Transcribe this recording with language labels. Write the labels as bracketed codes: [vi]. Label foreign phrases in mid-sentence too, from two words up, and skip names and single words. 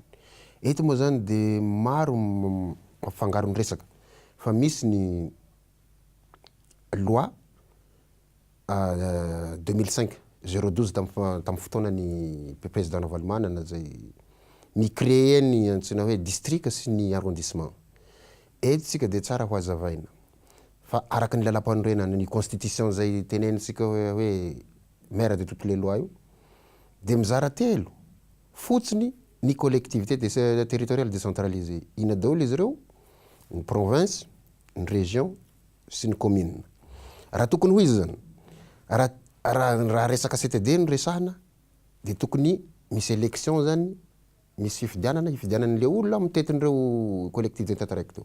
[mg] Eto moa zany dia maro mafangaro ny resaka fa misy ny loi 2005 012 tamin'ny fotoana ny président Navalomanana zay ni-créé ny antsoina hoe district sy ny arrondissement. Eto tsika dia tsara ho azavaina fa araka ny lalam-panorenana ny constitution zay tenenitsika hoe [fr] maire de toutes les lois [mg] io dia mizara telo fotsiny ny [fr] collectivité territoriale décentralisée. [mg] Ina daholo izy ireo? Ny province, ny région sy ny commune. Raha tokony ho izy zany raha resaka CTD ny resahana dia tokony misy élection zany, misy fifidianan'le olona mitetin'ireo collectivité tataraiky teo.